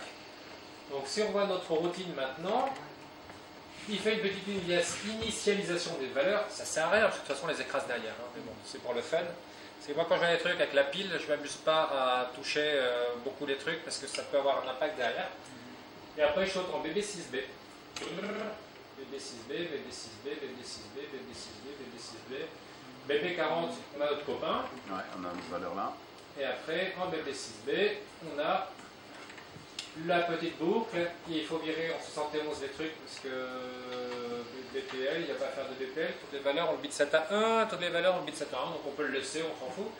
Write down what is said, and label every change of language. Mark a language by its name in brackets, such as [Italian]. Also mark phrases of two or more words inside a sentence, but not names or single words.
[French] Donc, si on voit notre routine maintenant, il fait une petite initialisation des valeurs, ça sert à rien, parce que de toute façon, on les écrase derrière, hein, mais bon, c'est pour le fun. Parce que moi, quand je fais des trucs avec la pile, je ne m'amuse pas à toucher beaucoup les trucs, parce que ça peut avoir un impact derrière. Et après, je saute en BB6B. BB6B, BB6B, BB6B, BB6B, BB6B. BB40, on a notre copain. Ouais, on a une valeur là. Et après, en BB6B, on a la petite boucle. Il faut virer en 71 les trucs, parce que BPL, il n'y a pas à faire de BPL. Toutes les valeurs ont le bit 7 à 1, toutes les valeurs ont le bit 7 à 1, donc on peut le laisser, on s'en fout.